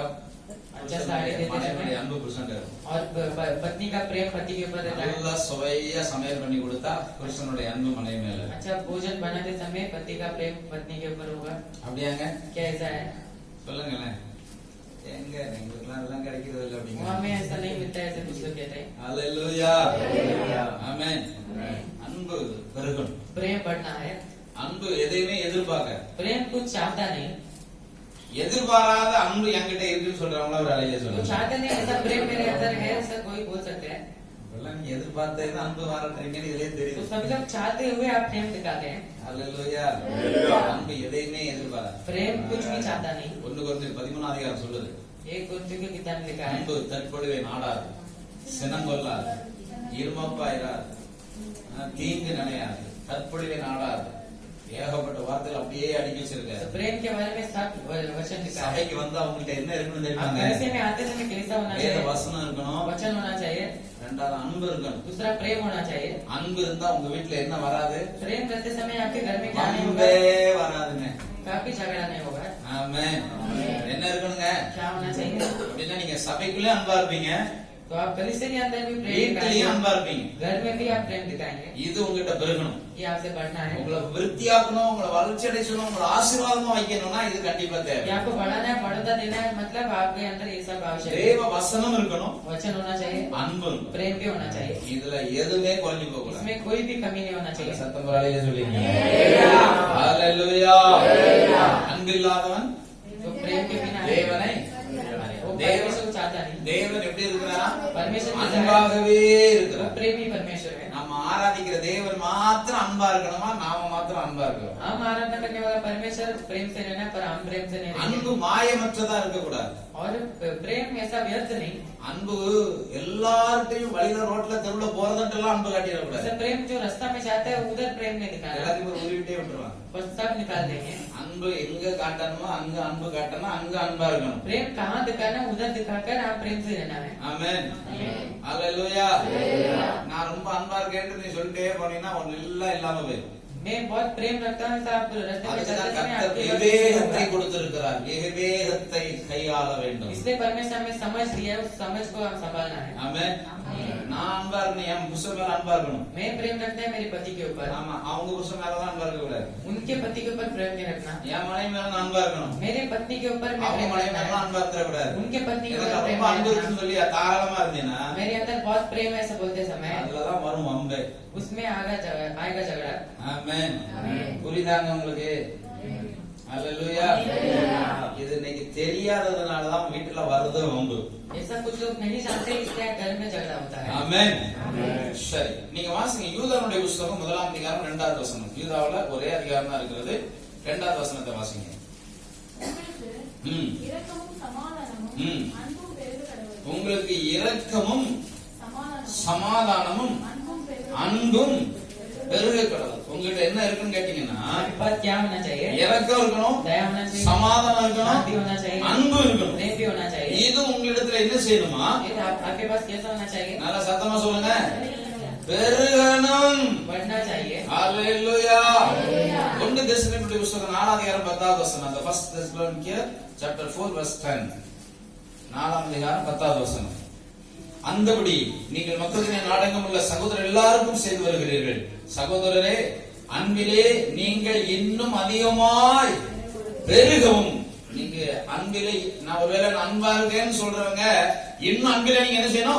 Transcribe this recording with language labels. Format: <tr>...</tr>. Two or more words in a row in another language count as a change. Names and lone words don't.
<hi>अच्छा साड़ी देते</hi> <ta>மனைவியுடைய</ta> <hi>समय</hi> <ta>அன்பு புருஷன் இருக்கும்.</ta> <hi>और पत्नी का प्रेम पति के ऊपर रहता है।</hi> <ta>நல்லா சுவையா சமையல் பண்ணி கொடுத்தா புருஷனுடைய அன்பு மனைவி மேல.</ta> <hi>अच्छा भोजन बनाते समय पति का प्रेम पत्नी के ऊपर होगा।</hi> <ta>அப்படியாங்க?</ta> <hi>क्या ऐसा है?</hi> <ta>சொல்லுங்களேன். எங்க எங்களுக்குலாம் அதெல்லாம் கிடைக்கிறது இல்ல</ta> <hi>वहाँ</hi> <ta>அப்படிங்க.</ta> <hi>में ऐसा नहीं मिलता है, ऐसे कुछ लोग कहते हैं।</hi> <ta>ஹalleluya. ஆமென். அன்பு பெருகணும்.</ta> <hi>प्रेम बढ़ना है।</hi> <ta>அன்பு எதையுமே எதிர்பார்க்க.</ta> <hi>प्रेम कुछ चाहता नहीं।</hi> <ta>எதிர்பாராத அன்பு என்கிட்ட இருக்குன்னு சொல்றவங்கள ஒரு அலையில</ta> <hi>तो</hi> <ta>சொல்லுங்க.</ta> <hi>चाहते नहीं ऐसा प्रेम मेरे अंदर है, ऐसा कोई बोल सकते हैं।</hi> <ta>இதெல்லாம் நீங்க எதிர்பார்த்தே தான் அன்பு வரன்றீங்கன்னு இதுலயே</ta> <hi>तो</hi> <ta>தெரியுது.</ta> <hi>सभी लोग चाहते हुए आप प्रेम दिखाते हैं।</hi> <ta>ஹalleluya. அன்பு எதையுமே எதிர்பாராது.</ta> <hi>प्रेम कुछ भी चाहता नहीं।</hi> <ta>1 கொரிந்தியர் 13 அதிகாரம் சொல்லுது.</ta> <hi>एक कुरिन्थियों की किताब में लिखा है,</hi> <ta>அன்பு தற்பொழுவே நாடாது, சினங்கொள்ளாது, இருமப்பாயிராது, தீங்கு நினையாது, தற்பொழுவே நாடாது. ஏகப்பட்ட வார்த்தைகள் அப்படியே அடுக்கி வச்சிருக்காரு.</ta> <hi>तो प्रेम के बारे में सब वचन लिखा है।</hi> <ta>சபைக்கு வந்து அவங்கள்ட்ட என்ன இருக்கணும்</ta> <hi>आप</hi> <ta>தெரியுமாங்க?</ta> <hi>कैसे में आते समय कैसा होना</hi> <ta>வேத</ta> <hi>चाहिए?</hi> <ta>வசனம் இருக்கணும்,</ta> <hi>वचन होना चाहिए।</hi> <ta>ரெண்டாவது அன்பு இருக்கணும்.</ta> <hi>दूसरा प्रेम होना चाहिए।</hi> <ta>அன்பு இருந்தா உங்க வீட்டுல என்ன வராது?</ta> <hi>प्रेम करते समय आपके घर में क्या नहीं</hi> <ta>அன்பே</ta> <hi>होगा?</hi> <ta>வராதுங்க.</ta> <hi>काफी झगड़ा नहीं होगा।</hi> <ta>ஆமென். என்ன இருக்கணுங்க?</ta> <hi>क्या होना चाहिए?</hi> <ta>அப்படின்னா நீங்க சபைக்குள்ளே அன்பா இருப்பீங்க,</ta> <hi>तो आप कलीसिया के अंदर भी प्रेम</hi> <ta>வீட்லயும்</ta> <hi>दिखाएंगे,</hi> <ta>அன்பா இருப்பீங்க.</ta> <hi>घर में भी आप प्रेम दिखाएंगे।</hi> <ta>இது உங்ககிட்ட பெருகணும்.</ta> <hi>ये आपसे बढ़ना है।</hi> <ta>உங்களை விருத்தியாக்கணும், உங்களை வளர்ச்சி அடைச்சணும், உங்களை ஆசீர்வாதமா வைக்கணும்னா இது கண்டிப்பா</ta> <hi>ये</hi> <ta>தேவை.</ta> <hi>आपको बढ़ाना है, बढ़ोतरा देना है, मतलब आपके अंदर ये सब आवश्यक है।</hi> <ta>தேவ வசனம் இருக்கணும்,</ta> <hi>वचन होना चाहिए,</hi> <ta>அன்பு இருக்கணும்.</ta> <hi>प्रेम भी होना चाहिए।</hi> <ta>இதுல எதுவுமே குறைஞ்சு போக கூடாது.</ta> <hi>इसमें कोई भी कमी नहीं होना चाहिए।</hi> <ta>சத்தம் பரவாயில்லையே சொல்லிங்க. ஹalleluya. அன்பில்லாதவன்</ta> <hi>तो प्रेम के बिना</hi> <ta>தேவனை</ta> <hi>वो परमेश्वर को चाहता नहीं।</hi> <ta>தேவன் எப்படி இருக்கிறார்?</ta> <hi>परमेश्वर कैसा है?</hi> <ta>அன்பாகவே</ta> <hi>वो</hi> <ta>இருக்கிறார்.</ta> <hi>प्रेमी परमेश्वर है।</hi> <ta>நம்ம ஆராதிக்கிற தேவன் மாத்திரம் அன்பா இருக்கணுமா, நாம மாத்திரம் அன்பா இருக்கணும்?</ta> <hi>हम आराधना करने वाला परमेश्वर प्रेम से रहना, पर हम प्रेम से नहीं</hi> <ta>அன்பு</ta> <hi>रहेंगे।</hi> <ta>மாயமற்றதா இருக்க கூடாது.</ta> <hi>और प्रेम ऐसा व्यर्थ नहीं।</hi> <ta>அன்பு எல்லார்ட்டையும் வழியில ரோட்ல தெருவுல போறதுட்டெல்லாம் அன்பு காட்டிட கூடாது.</ta> <hi>ऐसा प्रेम जो रास्ता में जाता है उधर प्रेम नहीं दिखाना,</hi> <ta>எல்லாத்தையும் ஒரு உருவிட்டே விட்டுருவாங்க.</ta> <hi>बस सब निकाल देंगे।</hi> <ta>அன்பு எங்க காட்டணுமோ அங்க அன்பு காட்டணும், அங்க அன்பா இருக்கணும்.</ta> <hi>प्रेम कहाँ दिखाना, उधर दिखाकर आप प्रेम से रहना है।</hi> <ta>ஆமென். ஹalleluya. நான் ரொம்ப அன்பா இருக்கேன்னு நீ சொல்லிட்டே போனீங்கன்னா ஒண்ணு எல்லாம் இல்லாம போயிடும்.</ta> <hi>मैं बहुत प्रेम रखता हूँ, तो आप रास्ते में</hi> <ta>அதுக்குதான்</ta> <hi>चलते समय</hi> <ta>கர்த்தர்</ta> <hi>आपके</hi> <ta>விவேகத்தை</ta> <hi>पास</hi> <ta>கொடுத்திருக்கிறார். விவேகத்தை கையாள வேண்டும்.</ta> <hi>इसलिए परमेश्वर हमें समझ दिया है, उस समझ को हम संभालना है।</hi> <ta>ஆமென். நான் அன்பா இருக்கணும், என் புருஷன் மேல அன்பா இருக்கணும்.</ta> <hi>मैं प्रेम रखता है मेरे पति के ऊपर,</hi> <ta>ஆமா, அவங்க புருஷன் மேலதான் அன்பா இருக்க கூடாது.</ta> <hi>उनके पति के ऊपर प्रेम नहीं रखना।</hi> <ta>என் மனைவி மேல நான் அன்பா இருக்கணும்,</ta> <hi>मेरे पत्नी के ऊपर मैं</hi> <ta>அவங்க</ta> <hi>प्रेम</hi> <ta>மனைவி</ta> <hi>रखना</hi> <ta>மேல</ta> <hi>है।</hi> <ta>அன்பா இருக்க கூடாது.</ta> <hi>उनके पत्नी के</hi> <ta>எனக்கு</ta> <hi>ऊपर प्रेम</hi> <ta>ரொம்ப அன்பு</ta> <hi>नहीं रखना।</hi> <ta>இருக்குன்னு சொல்லி தாராளமா இருந்தீங்கன்னா</ta> <hi>मेरे अंदर बहुत प्रेम है ऐसा बोलते समय</hi> <ta>அதுலதான் வரும் அம்பு.</ta> <hi>उसमें आएगा झगड़ा।</hi> <ta>ஆமென். புரியுதாங்க உங்களுக்கு? ஹalleluya. இது இன்னைக்கு தெரியாததுனாலதான் வீட்டுல வருது வம்பு.</ta> <hi>ऐसा कुछ लोग नहीं जानते, इसलिए घर में झगड़ा होता है।</hi> <ta>ஆமென். சரி, நீங்க வாசிங்க யூதாவுடைய புத்தகம் 1ஆம் அதிகாரம் 2வது வசனம். யூதாவுல ஒரே அதிகாரம் தான் இருக்கிறது. 2வது வசனத்தை வாசிங்க. உங்களுக்கு இரக்கமும் சமாதானமும் அன்பும் பெருக கடவுள். உங்களுக்கு இரக்கமும் சமாதானமும் அன்பும் பெருக அன்பும் பெருக கடவுள். உங்ககிட்ட என்ன இருக்குன்னு கேட்டீங்கன்னா</ta> <hi>आपके पास क्या होना चाहिए?</hi> <ta>இரக்கம் இருக்கணும்,</ta> <hi>दया होना चाहिए,</hi> <ta>சமாதானம்</ta> <hi>शांति</hi> <ta>இருக்கணும்,</ta> <hi>होना चाहिए,</hi> <ta>அன்பு இருக்கணும்.</ta> <hi>प्रेम भी होना चाहिए।</hi> <ta>இது உங்களிடத்துல என்ன செய்யணுமா?</ta> <hi>ये आपके पास कैसा होना चाहिए?</hi> <ta>நல்லா சத்தமா சொல்லுங்க. பெருகணும்.</ta> <hi>बढ़ना चाहिए।</hi> <ta>ஹalleluya. 1 தெசலோனிக்கேயர் புத்தகம் 4ஆம் அதிகாரம் 10வது வசனம்.</ta> <en>The first Thessalonians chapter 4 verse 10.</en> <ta>4ஆம் அதிகாரம் 10வது வசனம். அந்தபடி நீங்கள் மக்களின் நாடெங்கும் உள்ள சகோதரர் எல்லாருக்கும் செய்து வருகிறீர்கள். சகோதரரே, அன்பிலே நீங்கள் இன்னும் அதிகமாய் பெருகவும். நீங்க அன்பிலே, நான் ஒருவேளை அன்பா இருக்கேன்னு சொல்றவங்க இன்னும் அன்பிலே நீங்க என்ன செய்யணும்?</ta>